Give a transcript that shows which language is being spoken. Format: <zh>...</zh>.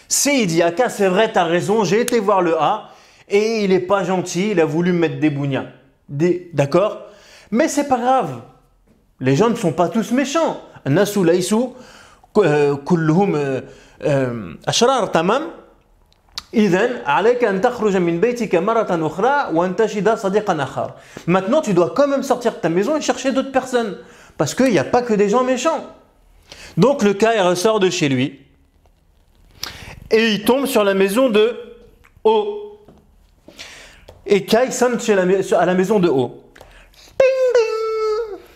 <fr>Il dit Aka, c'est vrai, t'as raison, j'ai été voir le A et il est pas gentil, il a voulu me mettre des bougnats. D'accord? Mais c'est pas grave. Les gens ne sont pas tous méchants.</fr> <ar>الناس ليسوا كلهم أشرار تمام. إذن عليك أن تخرج من بيتك مرة أخرى وأنتشد صديقا آخر.</ar> <fr>Maintenant, tu dois quand même sortir de ta maison et chercher d'autres personnes. Parce qu'il n'y a pas que des gens méchants. Donc le cas, il ressort de chez lui. Et il tombe sur la maison de O. Et Kai sonne à la maison de O. Ding, ding.</fr>